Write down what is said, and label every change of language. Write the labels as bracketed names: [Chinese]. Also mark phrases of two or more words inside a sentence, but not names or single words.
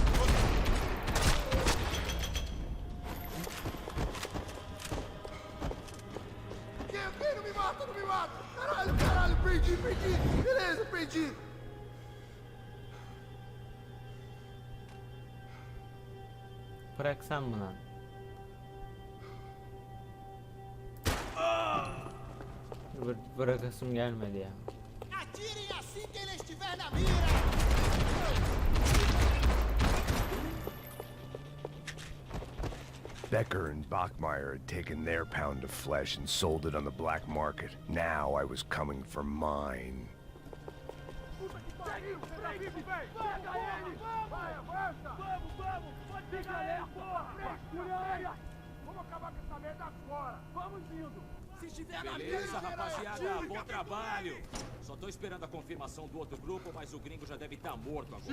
[Portuguese] Vem, não me mata, não me mata! Caralho, caralho, perdi! Beleza, perdi! [Turkish] Bıraksam mı lan? Bırakasım gelmedi ya. [Portuguese] Atirem assim que ele estiver na mira! [English] Becker and Bachmeyer had taken their pound of flesh and sold it on the black market. Now I was coming for mine. [Portuguese] Se estiver na mesa, rapaziada, bom trabalho. Só tô esperando a confirmação do outro grupo, mas o gringo já deve estar morto agora.